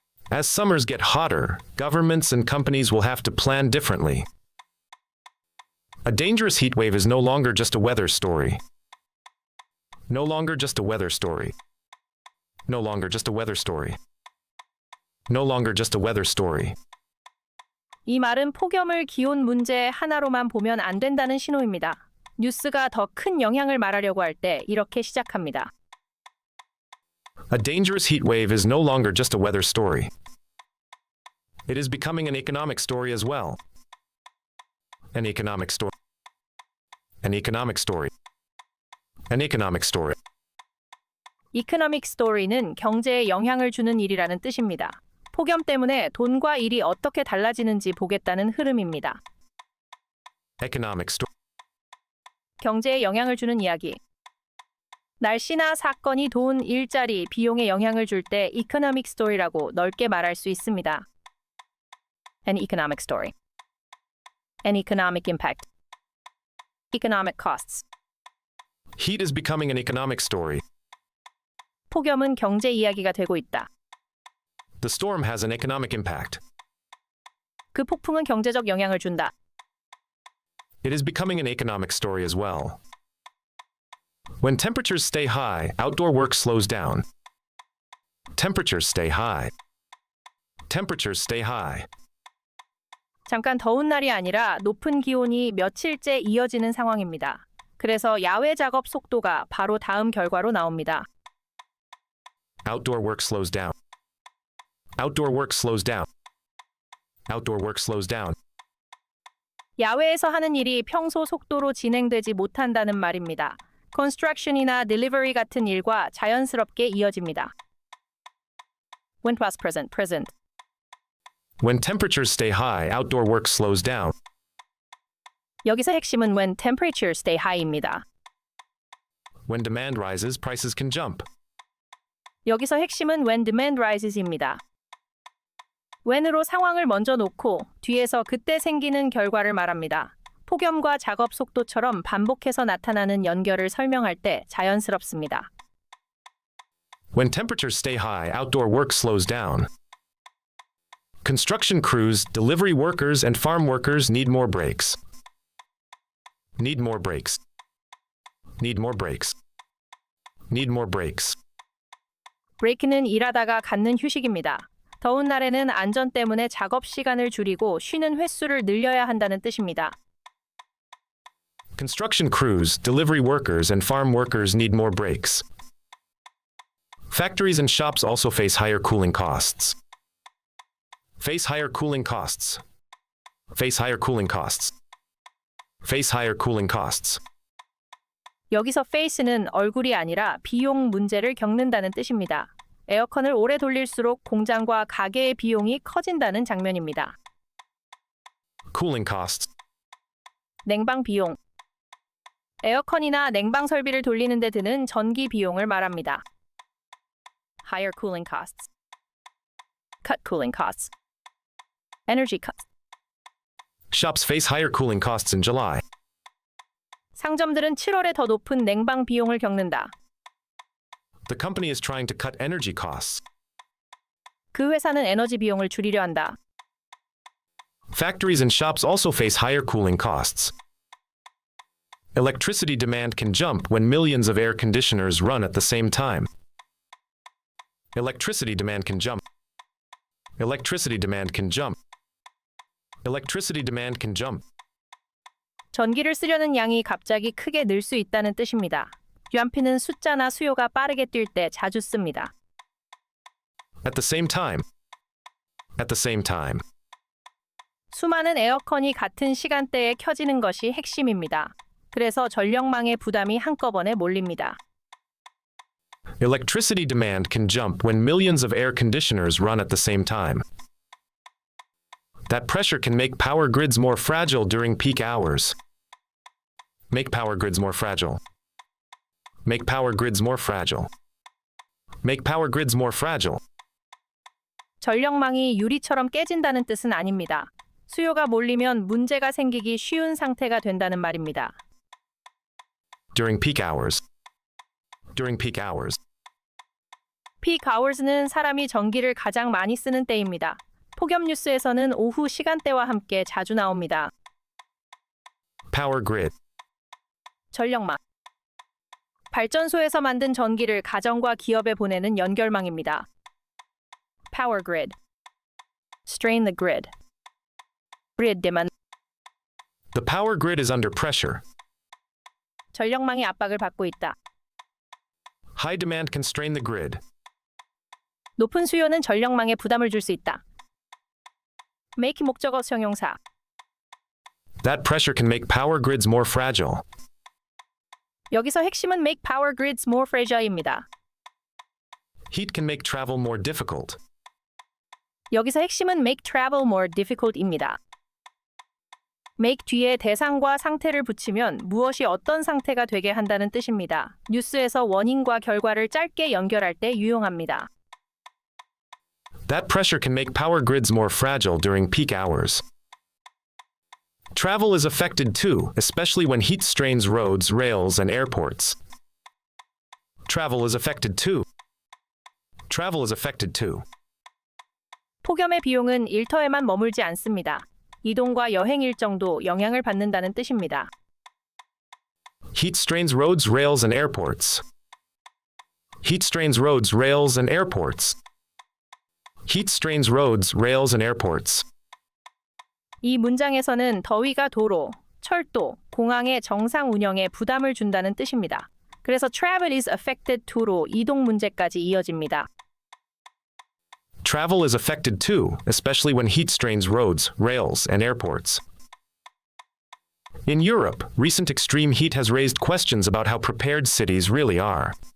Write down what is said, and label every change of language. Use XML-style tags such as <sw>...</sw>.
<en>As summers get hotter, governments and companies will have to plan differently. A dangerous heat wave is no longer just a weather story. No longer just a weather story. No longer just a weather story. No longer just a weather story.</en> <ko>이 말은 폭염을 기온 문제의 하나로만 보면 안 된다는 신호입니다. 뉴스가 더 큰 영향을 말하려고 할 때 이렇게 시작합니다.</ko> <en>A dangerous heat wave is no longer just a weather story. It is becoming an economic story as well. An economic story. An economic story. An economic story.</en> <ko>이코노믹 스토리는 경제에 영향을 주는 일이라는 뜻입니다. 폭염 때문에 돈과 일이 어떻게 달라지는지 보겠다는 흐름입니다.</ko> <en>Economic story.</en> <ko>경제에 영향을 주는 이야기. 날씨나 사건이 돈, 일자리, 비용에 영향을 줄 때 이코노믹 스토리라고 넓게 말할 수 있습니다.</ko> <en>An economic story. An economic impact. Economic costs. Heat is becoming an economic story.</en> <ko>폭염은 경제 이야기가 되고 있다.</ko> <en>The storm has an economic impact.</en> <ko>그 폭풍은 경제적 영향을 준다.</ko> <en>It is becoming an economic story as well. When temperatures stay high, outdoor work slows down. Temperatures stay high. Temperatures stay high.</en> <ko>잠깐 더운 날이 아니라 높은 기온이 며칠째 이어지는 상황입니다. 그래서 야외 작업 속도가 바로 다음 결과로 나옵니다.</ko> <en>Outdoor work slows down. Outdoor work slows down. Outdoor work slows down.</en> <ko>야외에서 하는 일이 평소 속도로 진행되지 못한다는 말입니다. construction이나 delivery 같은 일과 자연스럽게 이어집니다.</ko> <en>When past present. When temperatures stay high, outdoor work slows down.</en> <ko>여기서 핵심은</ko> <en>when temperatures stay high</en> <ko>입니다.</ko> <en>When demand rises, prices can jump.</en> <ko>여기서 핵심은</ko> <en>when demand rises</en> <ko>입니다. when으로 상황을 먼저 놓고 뒤에서 그때 생기는 결과를 말합니다. 폭염과 작업 속도처럼 반복해서 나타나는 연결을 설명할 때 자연스럽습니다.</ko> <en>When temperatures stay high, outdoor work slows down. Construction crews, delivery workers, and farm workers need more breaks. Need more breaks. Need more breaks. Need more breaks.</en> <ko>브레이크는 일하다가 갖는 휴식입니다. 더운 날에는 안전 때문에 작업 시간을 줄이고 쉬는 횟수를 늘려야 한다는 뜻입니다.</ko> <en>Construction crews, delivery workers, and farm workers need more breaks. Factories and shops also face higher cooling costs. Face higher cooling costs. Face higher cooling costs. Face higher cooling costs.</en> <ko>여기서 face는 얼굴이 아니라 비용 문제를 겪는다는 뜻입니다. 에어컨을 오래 돌릴수록 공장과 가게의 비용이 커진다는 장면입니다.</ko> <en>Cooling costs.</en> <ko>냉방 비용. 에어컨이나 냉방 설비를 돌리는 데 드는 전기 비용을 말합니다.</ko> <en>Higher cooling costs. Cut cooling costs. Energy costs. Shops face higher cooling costs in July.</en> <ko>상점들은 7월에 더 높은 냉방 비용을 겪는다.</ko> <en>The company is trying to cut energy costs.</en> <ko>그 회사는 에너지 비용을 줄이려 한다.</ko> <en>Factories and shops also face higher cooling costs. Electricity demand can jump when millions of air conditioners run at the same time. Electricity demand can jump. Electricity demand can jump. Electricity demand can jump.</en> <ko>전기를 쓰려는 양이 갑자기 크게 늘 수 있다는 뜻입니다. UMP는 숫자나 수요가 빠르게 뛸 때 자주 씁니다.</ko> <en>At the same time. At the same time.</en> <ko>수많은 에어컨이 같은 시간대에 켜지는 것이 핵심입니다. 그래서 전력망의 부담이 한꺼번에 몰립니다.</ko> <en>Electricity demand can jump when millions of air conditioners run at the same time. That pressure can make power grids more fragile during peak hours. Make power grids more fragile. Make power grids more fragile. Make power grids more fragile.</en> <ko>전력망이 유리처럼 깨진다는 뜻은 아닙니다. 수요가 몰리면 문제가 생기기 쉬운 상태가 된다는 말입니다.</ko> <en>During peak hours. During peak hours.</en> <ko>peak hours는 사람이 전기를 가장 많이 쓰는 때입니다. 폭염 뉴스에서는 오후 시간대와 함께 자주 나옵니다.</ko> <en>Power grid.</en> <ko>전력망. 발전소에서 만든 전기를 가정과 기업에 보내는 연결망입니다.</ko> <en>Power grid. Strain the grid. grid demand. The power grid is under pressure.</en> <ko>전력망이 압박을 받고 있다.</ko> <en>High demand can strain the grid.</en> <ko>높은 수요는 전력망에 부담을 줄 수 있다. make 목적어 형용사.</ko> <en>That pressure can make power grids more fragile.</en> <ko>여기서 핵심은</ko> <en>make power grids more fragile</en> <ko>입니다.</ko> <en>Heat can make travel more difficult.</en> <ko>여기서 핵심은</ko> <en>make travel more difficult</en> <ko>입니다. make 뒤에 대상과 상태를 붙이면 무엇이 어떤 상태가 되게 한다는 뜻입니다. 뉴스에서 원인과 결과를 짧게 연결할 때 유용합니다.</ko> <en>That pressure can make power grids more fragile during peak hours. Travel is affected too, especially when heat strains roads, rails, and airports. Travel is affected too. Travel is affected too.</en> <ko>폭염의 비용은 일터에만 머물지 않습니다. 이동과 여행 일정도 영향을 받는다는 뜻입니다.</ko> <en>Heat strains roads, rails, and airports. Heat strains roads, rails, and airports. Heat strains roads, rails, and airports.</en> <ko>이 문장에서는 더위가 도로, 철도, 공항의 정상 운영에 부담을 준다는 뜻입니다. 그래서</ko> <en>travel is affected to</en> <ko>로 이동 문제까지 이어집니다.</ko> <en>Travel is affected too, especially when heat strains roads, rails, and airports. In Europe, recent extreme heat has raised questions about how prepared cities really are.</en>